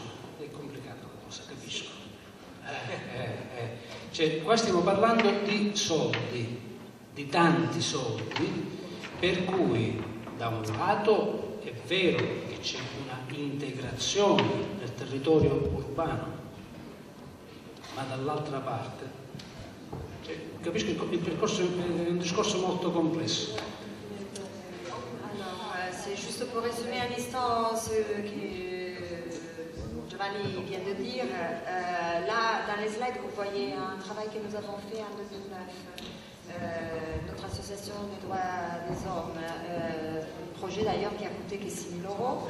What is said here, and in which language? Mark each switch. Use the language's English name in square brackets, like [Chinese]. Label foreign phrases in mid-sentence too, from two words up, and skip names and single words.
[Italian] È complicata la cosa, capisco. Cioè, qua stiamo parlando di soldi, di tanti soldi, per cui da un lato è vero che c'è una integrazione nel territorio urbano, ma dall'altra parte, cioè, capisco che il percorso è un discorso molto complesso. [French] Alors, c'est juste pour résumer un instant ce que Giovanni vient de dire. Là, dans les slides, vous voyez un travail que nous avons fait en 2009. Notre association des droits des hommes, un projet d'ailleurs qui a coûté que 6 000 euros.